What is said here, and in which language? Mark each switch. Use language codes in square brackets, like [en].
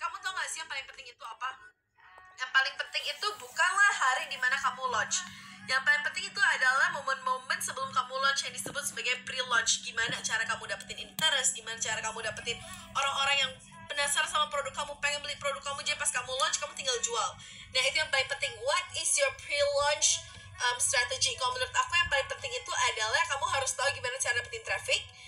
[id] gak sih yang paling penting itu apa? Yang paling penting itu bukanlah hari dimana kamu launch. Yang paling penting itu adalah momen-momen sebelum kamu launch yang disebut sebagai pre-launch. Gimana cara kamu dapetin interest, gimana cara kamu dapetin orang-orang yang penasaran sama produk kamu, pengen beli produk kamu, jadi pas kamu launch kamu tinggal jual. Nah itu yang paling penting. [en] What is your pre-launch strategy? [id] Kalau menurut aku yang paling penting itu adalah kamu harus tahu gimana cara dapetin traffic.